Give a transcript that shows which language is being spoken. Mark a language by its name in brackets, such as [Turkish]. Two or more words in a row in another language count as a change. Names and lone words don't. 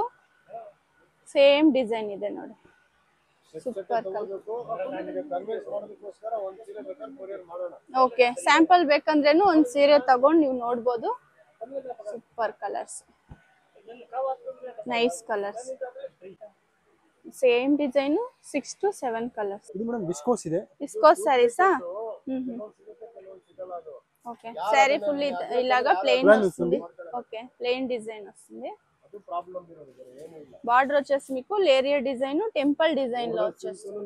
[English] same design [Kannada] ಇದೆ ನೋಡಿ. ಸೂಪರ್. [English] okay sample [Kannada] ಬೇಕಂದ್ರೇನು ಒಂದ್ ಸೀರೆ ತಗೊಂಡು ನೀವು ನೋಡ್ಬೋದು. [English] super colours, nice colours. same design 6 to 7 colours. [Telugu] ఇది మేడం విస్కోస్ ಇದೆ. విస్కోస్ సారీసా? ఓకే. సారీ ఫుల్ ఇలాగా ప్లెయిన్ వస్తుంది. [English] okay plain design [Telugu] వస్తుంది. బార్డర్ వచ్చేసి మీకు లేరియర్ డిజైన్, [English] temple design [Telugu] లో వచ్చేస్తుంది.